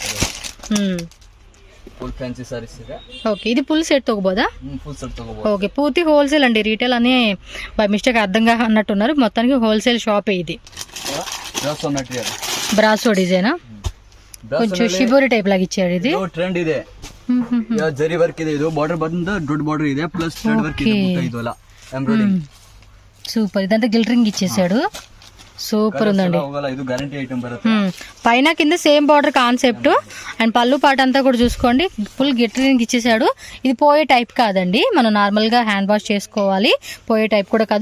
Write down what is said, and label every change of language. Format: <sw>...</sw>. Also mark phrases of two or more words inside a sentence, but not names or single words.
<te>ఓకే, ఇది ఫుల్ సెట్ తగ్గబోదా? ఓకే, పూర్తి హోల్సేల్ అండి. రీటైల్ అని</te> <en>by mistake</en> <te>అర్థంగా అన్నట్టున్నారు. మొత్తానికి</te> <en>wholesale shop</en> <te>ఇది. బ్రాసో డిజైనా? కొంచెం షిబోరి టైప్ లాగా ಇಚ್ಚಾడు ఇది.</te> <kn>ಟ್ರೆಂಡ್ ಇದೆ. ಜರಿ ವರ್ಕ್ ಇದೆ. ಇದು ಬಾರ್ಡರ್ ಬಂದ ದೊಡ್ಡ ಬಾರ್ಡರ್ ಇದೆ,</kn> <en>plus thread work</en> <kn>ಇದೆ. ಇದಲ್ಲ ಎಂಬ್ರಾಯ್ಡಿಂಗ್.</kn> <te>సూపర్. ఇదంతా గిల్టరింగ్ ఇచ్చేసాడు. సూపర్ ఉందండి. ఇది గ్యారంటీ ఐటమ్ బರುತ್ತೆ. పైన కింద</te> <en>same border concept.</en> <te>అండ్ పళ్ళు పాట అంతా కూడా చూసుకోండి,</te> <en>full glittering</en> <te>ఇచ్చేసాడు. ఇది పోయే టైప్ కాదండి, మనం నార్మల్ గా</te> <en>hand wash</en> <te>చేసుకోవాలి. పోయే టైప్ కూడా కాదు.</te>